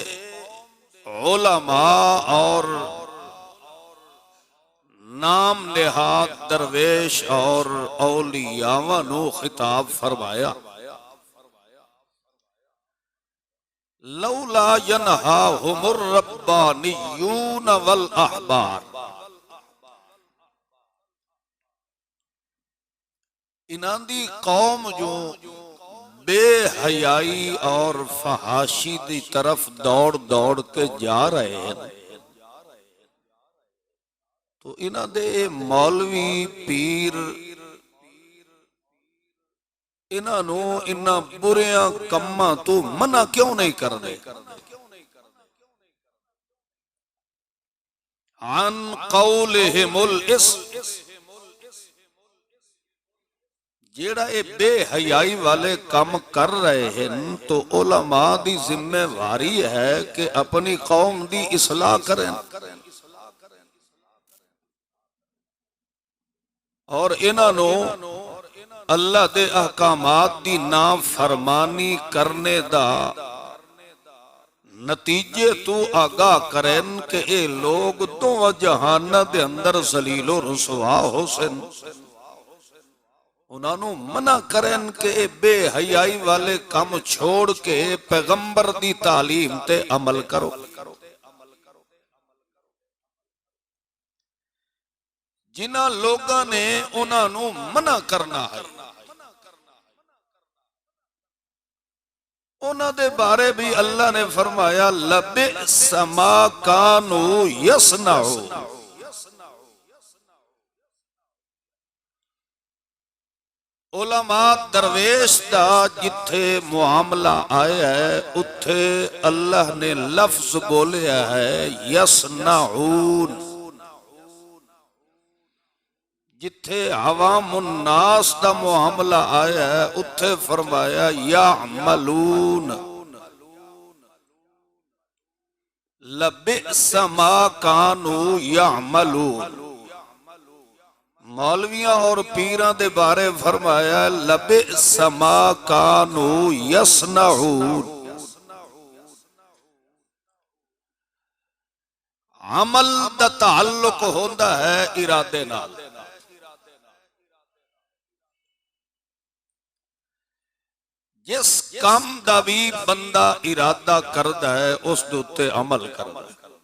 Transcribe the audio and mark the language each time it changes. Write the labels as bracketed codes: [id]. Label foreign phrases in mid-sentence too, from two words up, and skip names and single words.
[pa] علماء اور نام نہاد درویش اور اولیاء نو خطاب فرمایا، [ar] لولا ینہاہم الربانیون والاحبار، [pa] انہاں دی قوم جو بے حیائی اور فحاشی دی طرف دوڑ دوڑ کے جا رہے ہیں، تو انہاں دے مولوی پیر انہاں نو انہاں بریاں کماں تو منع کیوں نہیں کرنے؟ [ar] عن قولہم الاسم، [pa] جیڑا اے بے حیائی والے کام کر رہے ہیں تو علماء دی ذمہ واری ہے کہ اپنی قوم دی اصلاح کریں اور انہاں نو اللہ دے احکامات دی نافرمانی کرنے دا نتیجے تو آگاہ کریں کہ اے لوگ دو جہانہ دے اندر ذلیل و رسوا ہو سن، انہاں نو منع کریں کہ اے بے حیائی والے کام چھوڑ کے پیغمبر دی تعلیم تے عمل کرو۔ جنہاں لوگاں نے انہاں نو منع کرنا ہے، انہاں دے بارے بھی اللہ نے فرمایا [ar] لبئس ما کانوا یصنعون، [pa] علماء درویش دا جتھے معاملہ آیا ہے اتھے اللہ نے لفظ بولیا ہے یصنعون، جتھے عوام الناس دا معاملہ آیا ہے اتھے فرمایا یعملون، [ar] لبئس ما کانوا یعملون۔ [pa] مولویاں اور پیراں دے بارے فرمایا [ar] لبئس ما کانوا یصنعون، [pa] عمل دا تعلق ہوندا ہے ارادے نال، جس کام دا بھی بندہ ارادہ کردا ہے اس دے اُتے عمل کردا ہے۔